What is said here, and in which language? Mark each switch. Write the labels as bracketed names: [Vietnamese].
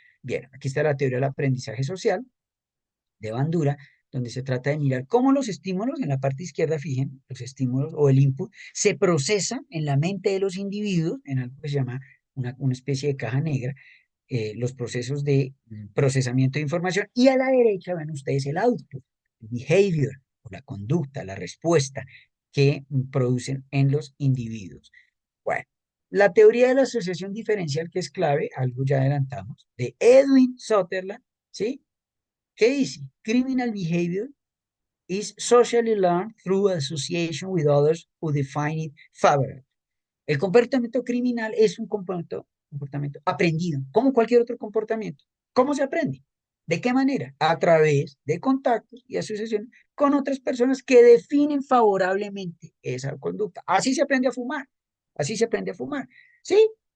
[Spanish] Bien, aquí está la teoría del aprendizaje social de Bandura, donde se trata de mirar cómo los estímulos, en la parte izquierda, fijen, los estímulos o el input, se procesan en la mente de los individuos, en algo que se llama una especie de caja negra, los procesos de procesamiento de información, y a la derecha ven ustedes el output, el behavior, o la conducta, la respuesta que producen en los individuos. Bueno, la teoría de la asociación diferencial, que es clave, algo ya adelantamos, de Edwin Sutherland, ¿sí? ¿Qué dice? [English] Criminal behavior is socially learned through association with others who define it favorably. [Spanish] El comportamiento criminal es un comportamiento aprendido, como cualquier otro comportamiento. ¿Cómo se aprende? ¿De qué manera? A través de contactos y asociaciones con otras personas que definen favorablemente esa conducta. Así se aprende a fumar. Así se aprende a fumar. ¿Sí?